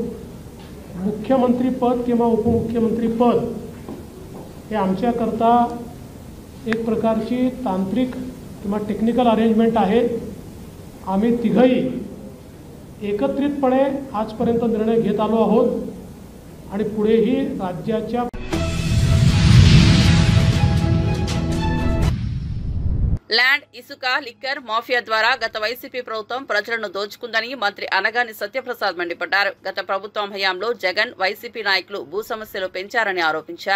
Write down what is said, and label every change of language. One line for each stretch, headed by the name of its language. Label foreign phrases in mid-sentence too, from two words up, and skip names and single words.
Marathi: मुख्यमंत्री पद किंवा उपमुख्यमंत्री पद हे आमच्याकरता एक प्रकारची तांत्रिक किंवा
English: technical arrangement
Marathi: आहे. आम्ही तिघही एकत्रितपणे आजपर्यंत निर्णय घेत आलो आहोत आणि पुढेही राज्याच्या
Telugu: ల్యాండ్ ఇసుక లిక్కర్ మాఫియా ద్వారా గత వైసీపీ ప్రభుత్వం ప్రజలను దోచుకుందని మంత్రి అనగాని సత్యప్రసాద్ మండిపడ్డారు. గత ప్రభుత్వం హయాంలో జగన్ వైసీపీ నాయకులు భూ సమస్యలు పెంచారని ఆరోపించారు.